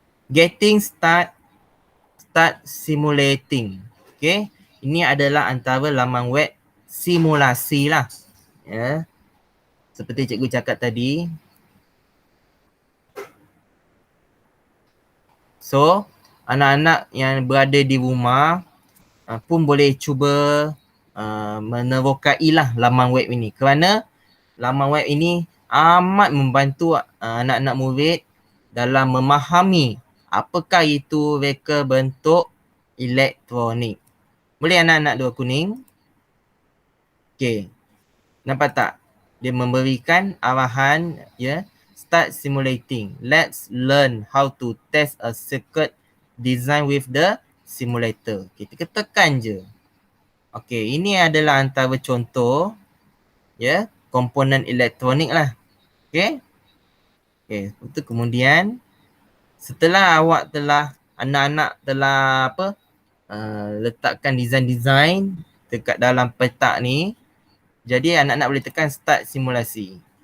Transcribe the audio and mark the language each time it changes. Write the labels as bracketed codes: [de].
[en] Getting start simulating. Okay. [ms] Ini adalah antara laman web simulasi lah. Ya. Seperti cikgu cakap tadi. So, anak-anak yang berada di rumah pun boleh cuba menerokai lah laman web ini. Kerana laman web ini amat membantu anak-anak murid dalam memahami apakah itu reka bentuk elektronik. Boleh anak-anak 2 kuning? Okay. Nampak tak? Dia memberikan arahan ya. [en] Start simulating. Let's learn how to test a circuit design with the simulator. [ms] Kita tekan je. Okay, ini adalah antara contoh ya, komponen elektronik lah. Okay. Okay, itu kemudian setelah awak anak-anak telah letakkan design-design dekat dalam petak ni, jadi anak-anak boleh tekan start simulasi.